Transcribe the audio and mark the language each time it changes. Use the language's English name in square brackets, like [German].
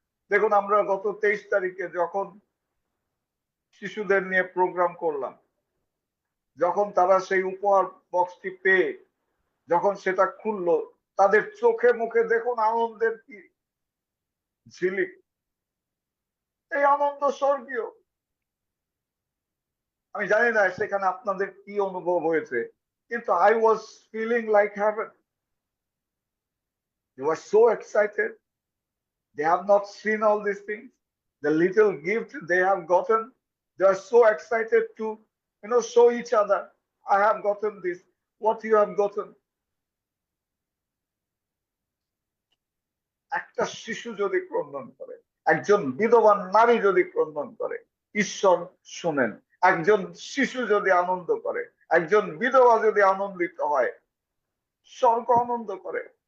[Bangla] দেখুন, আমরা গত 23 তারিখে যখন শিশুদের নিয়ে প্রোগ্রাম করলাম, যখন তারা সেই উপহার বক্সটি পেয়ে যখন সেটা খুললো, তাদের চোখে মুখে দেখুন আনন্দের কি ঝিলিক। এই আনন্দ স্বর্গীয়। আমি জানি না সেখানে আপনাদের কি অনুভব হয়েছে, কিন্তু [English] I was feeling like heaven. They were so excited. They have not seen all these things. The little gift they have gotten, they are so excited to, show each other, I have gotten this, what you have gotten. [Bangla] একটা শিশু যদি ক্রন্দন করে, একজন বিধবা নারী যদি ক্রন্দন করে, ঈশ্বর শুনেন। একজন শিশু যদি আনন্দ করে, একজন বিধবা যদি আনন্দিত হয়, স্বর্গ আনন্দ করে।